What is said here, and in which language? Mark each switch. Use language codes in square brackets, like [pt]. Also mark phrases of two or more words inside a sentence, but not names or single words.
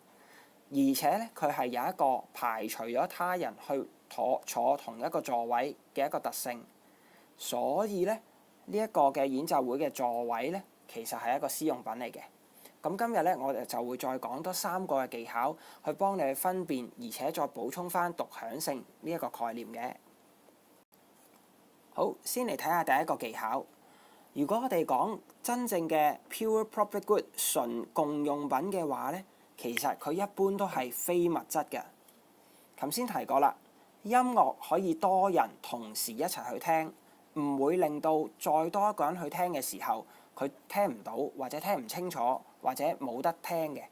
[yue] 而且咧，佢係有一個排除咗他人去坐同一個座位嘅一個特性，所以咧呢一個嘅演奏會嘅座位咧，其實係一個私用品嚟嘅。咁今日咧，我哋就會再講多3個嘅技巧，去幫你去分辨，而且再補充翻獨享性呢一個概念嘅。好，先嚟睇下第一個技巧。如果我哋講真正嘅 [en] pure public good [yue] 純共用品嘅話咧，其實佢一般都係非物質嘅。頭先提過啦，音樂可以多人同時一齊去聽，唔會令到再多一個人去聽嘅時候，佢聽唔到或者聽唔清楚或者冇得聽嘅。